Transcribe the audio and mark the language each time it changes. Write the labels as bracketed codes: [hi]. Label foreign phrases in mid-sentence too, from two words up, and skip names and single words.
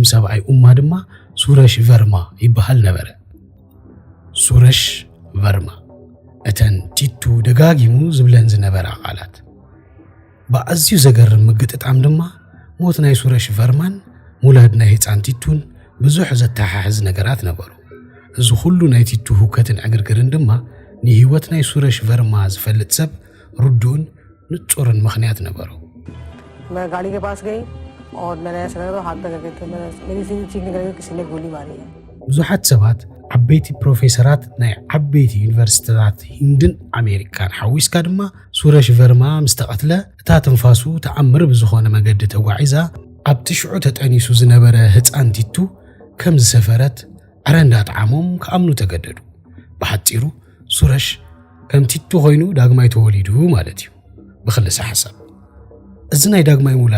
[ti] ሰብኣይ እማ ድማ ሱረሽ ቨርማ ይበሃል ነበረ። ሱረሽ ቨርማ እተን ቲቱ ደጋጊሙ ዝብለን ዝነበረ ቃላት። ብኣዝዩ ዘገርም ምግጥጣም ድማ ሞት ናይ ሱረሽ ቨርማን ሙላድ ናይ ህፃን ቲቱን ብዙሕ ዘተሓሕዝ ነገራት ነበሩ። እዚ ኩሉ ናይ ቲቱ ሁከትን ዕግርግርን ድማ ንህይወት ናይ ሱረሽ ቨርማ ዝፈልጥ ሰብ ርዱእን ንጹርን ምኽንያት ነበረው። [hi] मैं गाड़ी के पास गई और मैंने ऐसा लगा तो हाथ पे करके मेरी सीधी चीखने लगी किसी ने गोली मारी है। [ti] ብዙሓት ሰባት ዓበይቲ ፕሮፌሰራት ናይ ዓበይቲ ዩኒቨርሲቲታት ሂንድን ኣሜሪካን ሓዊስካ ድማ ሱረሽ ቨርማ ምስ ተቐትለ እታ ትንፋሱ ተኣምር ብዝኾነ መገዲ ተጓዒዛ ኣብቲ ሽዑ ተጠኒሱ ዝነበረ ህፃን ቲቱ ከም ዝሰፈረት ዕረ እንዳጣዓሞም ከኣምኑ ተገደዱ። ብሓፂሩ ሱረሽ ከም ቲቱ ኮይኑ ዳግማይ ተወሊዱ ማለት እዩ ብኽልሲ ሓሳብ። እዚ ናይ ዳግማይ ሙላድ